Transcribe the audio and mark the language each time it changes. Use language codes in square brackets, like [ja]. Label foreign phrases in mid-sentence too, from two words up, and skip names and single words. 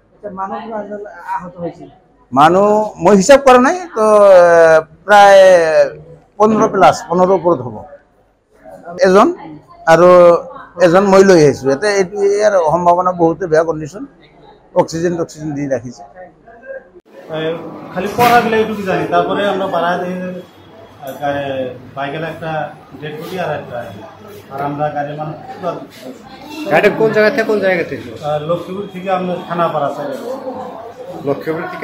[as] মানুহ মই হিচাপ কৰা নাই, তো প্ৰায় 15+ ওপৰত হ'ব। এজন আৰু এজন মই লৈ আহিছোঁ। এইটো ইয়াৰ সম্ভাৱনা বহুতে বেয়া কণ্ডিশ্যন। অক্সিজেন দি রাখিছে। [bn] খালি পড়াগুলো একটু জানি, তারপরে আমরা পাড়ায় বাইকের একটা [en] dead body [bn] আর একটা, আর আমরা গাড়ির মানুষ গাড়িটা কোন জায়গা থেকে কোন জায়গা থেকে? লক্ষ্মীপুর থেকে আমরা থানাপাড়া সাইডে। লক্ষ্মীপুর থেকে